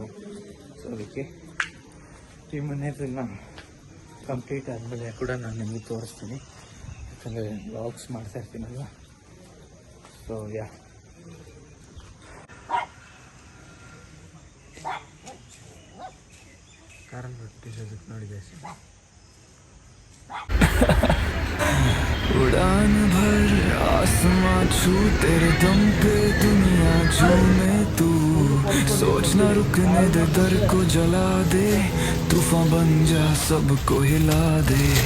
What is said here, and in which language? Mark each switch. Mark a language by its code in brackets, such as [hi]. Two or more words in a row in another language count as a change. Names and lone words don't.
[kn] ಸೊ ಅದಕ್ಕೆ ಈ ಮನೆಯದೆಲ್ಲ ಕಂಪ್ಲೀಟ್ ಆದಮೇಲೆ ಕೂಡ ನಾನು ನಿಮಗೆ ತೋರಿಸ್ತೀನಿ. ಯಾಕಂದರೆ ವ್ಲಾಗ್ಸ್ ಮಾಡ್ತಾ ಇರ್ತೀನಲ್ವ. ಸೊ ಯಾ कारण ನೋಡಿದೆ. [hi] उड़ान भर आसमां छू तेरे दम पे दुनिया झूमे तू सोच ना रुकने दे दर को जला दे तूफान बन जा सबको हिला दे.